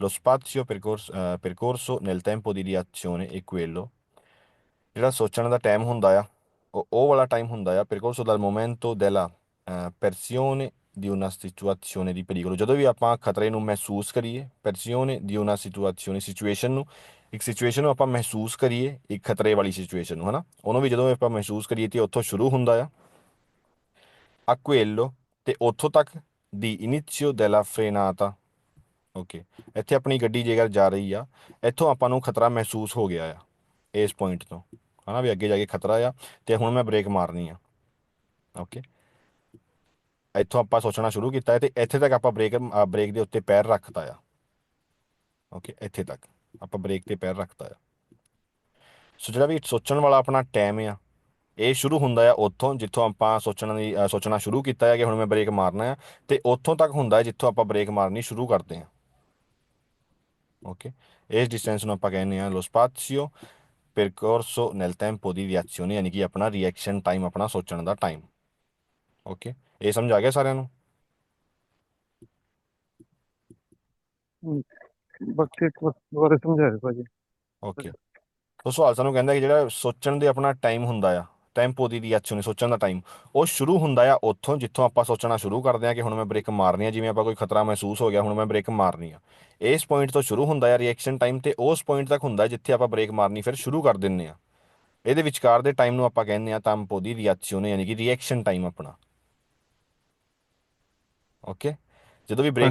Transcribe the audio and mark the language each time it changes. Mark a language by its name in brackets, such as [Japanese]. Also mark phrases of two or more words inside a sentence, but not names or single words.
[Italian] lo spazio percorso nel tempo di reazione è quello [Punjabi] ਜਿਹੜਾ ਸੋਚਣ ਦਾ ਟਾਈਮ ਹੁੰਦਾ ਆ ਉਹ ਵਾਲਾ ਟਾਈਮ ਹੁੰਦਾ ਆ [Italian] percorso dal momento della percezione di una situazione di pericolo [Punjabi] ਜਦੋਂ ਵੀ ਆਪਾਂ ਖਤਰੇ ਨੂੰ ਮਹਿਸੂਸ ਕਰੀਏ [Italian] percezione di una situation [Punjabi] ਨੂੰ ਇੱਕ ਸਿਚੁਏਸ਼ਨ ਨੂੰ ਆਪਾਂ ਮਹਿਸੂਸ ਕਰੀਏ ਇੱਕ ਖਤਰੇ ਵਾਲੀ ਸਿਚੁਏਸ਼ਨ ਨੂੰ ਹਨਾ ਉਹਨੂੰ ਵੀ ਜਦੋਂ ਆਪਾਂ ਮਹਿਸੂਸ ਕਰੀਏ ਤੇ ਉੱਥੋਂ ਸ਼ੁਰੂ ਹੁੰਦਾ [Italian] a quello [Punjabi] ਤੇ ਉੱਥੋਂ ਤੱਕ [Italian] di inizio della frenata [Punjabi] ਓਕੇ ਇੱਥੇ ਆਪਣੀ ਗੱਡੀ ਜੇਕਰ ਜਾ ਰਹੀ ਆ ਇੱਥੋਂ ਆਪਾਂ ਨੂੰ ਖਤਰਾ ਮਹਿਸੂਸ ਹੋ ਗਿਆ ਆ ਇਸ ਪੁਆਇੰਟ ਤੋਂ ਹਨਾ ਵੀ ਅੱਗੇ ਜਾ ਕੇ ਖਤਰਾ ਆ ਤੇ ਹੁਣ ਮੈਂ ਬ੍ਰੇਕ ਮਾਰਨੀ ਆ ਓਕੇ ਇੱਥੋਂ ਆਪਾਂ ਸੋਚਣਾ ਸ਼ੁਰੂ ਕੀਤਾ ਹੈ ਤੇ ਇੱਥੇ ਤੱਕ ਆਪਾਂ ਬ੍ਰੇਕ ਦੇ ਉੱਤੇ ਪੈਰ ਰੱਖਤਾ ਆ ਓਕੇ ਇੱਥੇ ਤੱਕ ਆਪਾਂ ਬ੍ਰੇਕ ਤੇ ਪੈਰ ਰੱਖਤਾ ਆ ਸੋ ਜਿਹੜਾ ਵੀ ਸੋਚਣ ਵਾਲਾ ਆਪਣਾ ਟਾਈਮ ਆ ਇਹ ਸ਼ੁਰੂ ਹੁੰਦਾ ਆ ਉੱਥੋਂ ਜਿੱਥੋਂ ਆਪਾਂ ਸੋਚਣਾ ਸ਼ੁਰੂ ਕੀਤਾ ਹੈ ਕਿ ਹੁਣ ਮੈਂ ਬ੍ਰੇਕ ਮਾਰਨਾ ਆ ਤੇ ਉੱਥੋਂ ਤੱਕ ਹੁੰਦਾ ਹੈ ਜਿੱਥੋਂ ਆਪਾਂ ਬ੍ਰੇਕ ਮਾਰਨੀ ਸ਼ੁਰੂ ਕਰਦੇ ਹਾਂ ਓਕੇ ਇਸ ਡਿਸਟੈਂਸ ਨੂੰ ਆਪਾਂ ਕਹਿੰਦੇ ਆ [Italian] lo spazio percorso nel tempo di reazione [Punjabi] ਯਾਨੀ ਕਿ ਆਪਣਾ [English] reaction time [Punjabi] ਆਪਣਾ ਸੋਚਣ ਦਾ ਟਾਈਮ ਓਕੇ ਇਹ ਸਮਝ ਆ ਗਿਆ ਸਾਰਿਆਂ ਨੂੰ ਬਾਕੀ ਇੱਕ ਵਾਰ ਦੁਬਾਰਾ ਸਮਝਾਇਓ ਭਾਜੀ। ਓਕੇ ਉਹ ਸਵਾਲ ਸਾਨੂੰ ਕਹਿੰਦਾ ਕਿ ਜਿਹੜਾ ਸੋਚਣ ਦੇ ਆਪਣਾ ਟਾਈਮ ਹੁੰਦਾ ਆ [Italian] tempo di reazione [Punjabi] ਸੋਚਣ ਦਾ ਟਾਈਮ ਉਹ ਸ਼ੁਰੂ ਹੁੰਦਾ ਆ ਉੱਥੋਂ ਜਿੱਥੋਂ ਆਪਾਂ ਸੋਚਣਾ ਸ਼ੁਰੂ ਕਰਦੇ ਆ ਕਿ ਹੁਣ ਮੈਂ ਬ੍ਰੇਕ ਮਾਰਨੀ ਆ ਜਿਵੇਂ ਆਪਾਂ ਕੋਈ ਖਤਰਾ ਮਹਿਸੂਸ ਹੋ ਗਿਆ ਹੁਣ ਮੈਂ ਬ੍ਰੇਕ ਮਾਰਨੀ ਆ ਇਸ ਪੁਆਇੰਟ ਤੋਂ ਸ਼ੁਰੂ ਹੁੰਦਾ ਆ [English] reaction time [Punjabi] ਤੇ ਉਸ ਪੁਆਇੰਟ ਤੱਕ ਹੁੰਦਾ ਜਿੱਥੇ ਆਪਾਂ ਬ੍ਰੇਕ ਮਾਰਨੀ ਫਿਰ ਸ਼ੁਰੂ ਕਰ ਦਿੰਦੇ ਆ ਇਹਦੇ ਵਿਚਕਾਰ ਦੇ ਟਾਈਮ ਨੂੰ ਆਪਾਂ ਕਹਿੰਦੇ ਆ [Italian] tempo di reazione [Punjabi] ਯਾਨੀ ਕਿ [English] reaction time [Punjabi] ਆਪਣਾ ਓਕੇ ਜਦੋਂ ਵੀ ਬ੍ਰੇਕ